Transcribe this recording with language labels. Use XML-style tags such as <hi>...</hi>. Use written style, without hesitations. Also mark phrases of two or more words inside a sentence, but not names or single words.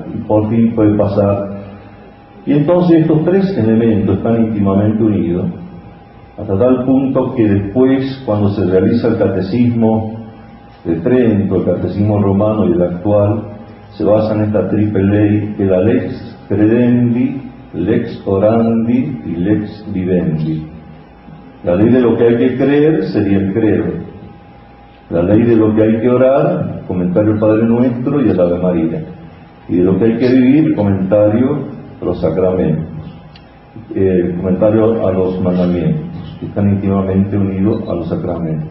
<es>Y por fin puede pasar. Y entonces estos 3 elementos están íntimamente unidos, hasta tal punto que después, cuando se realiza el catecismo de Trento, el catecismo romano y el actual, se basa en esta triple ley, que la</es> <la>lex credendi, lex orandi</la> <es>y</es> <la>lex vivendi.</la> <es>La ley de lo que hay que creer sería el credo. La ley de lo que hay que orar, el comentario del Padre Nuestro y el Ave María. Y de lo que hay que vivir, el comentario a los sacramentos, el comentario a los mandamientos, que están íntimamente unidos a los sacramentos.</es>